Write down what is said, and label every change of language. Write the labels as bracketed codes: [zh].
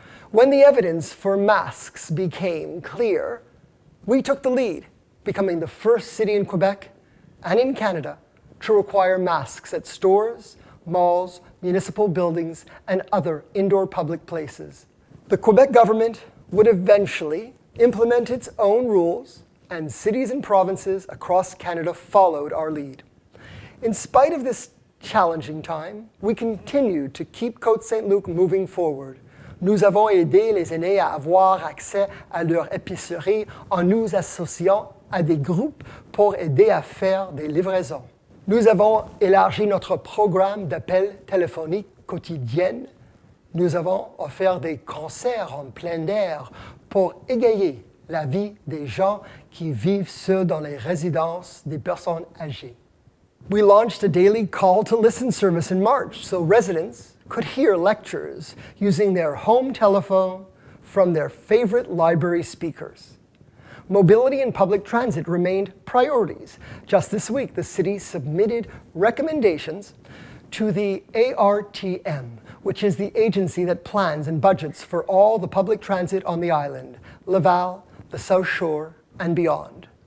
[en] When the evidence for masks became clear, we took the lead, becoming the first city in Quebec and in Canada to require masks at stores, malls, municipal buildings, and other indoor public places. The Quebec government would eventually implement its own rules, and cities and provinces across Canada followed our lead. In spite of this challenging time, we continued to keep Côte-Saint-Luc moving forward. [fr] Nous avons aidé les aînés à avoir accès à leur épicerie en nous associant à des groupes pour aider à faire des livraisons. Nous avons élargi notre programme d'appels téléphoniques quotidiennes. Nous avons offert des concerts en plein air pour égayer la vie des gens qui vivent seuls dans les résidences des personnes âgées. [en] We launched a daily call-to-listen service in March so residents could hear lectures using their home telephone from their favorite library speakers. Mobility and public transit remained priorities. Just this week, the city submitted recommendations to the ARTM, which is the agency that plans and budgets for all the public transit on the island, Laval, the South Shore, and beyond.